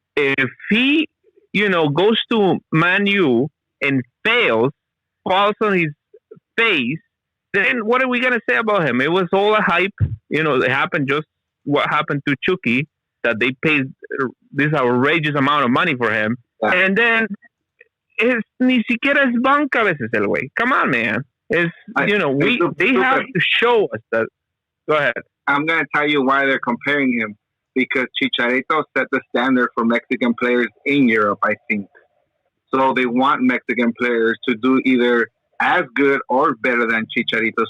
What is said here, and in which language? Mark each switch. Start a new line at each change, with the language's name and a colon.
English: If he, goes to Man U and fails, falls on his face, then what are we going to say about him? It was all a hype. It happened just what happened to Chucky, that they paid this outrageous amount of money for him. Yeah.
Spanish: And then ni siquiera es banca a veces el güey.
English: Come on, man. They have to show us that. Go ahead. I'm going to tell you why they're comparing him. Because Chicharito set the standard for Mexican players in Europe, I think. So they want Mexican players to do either as good or better than Chicharito.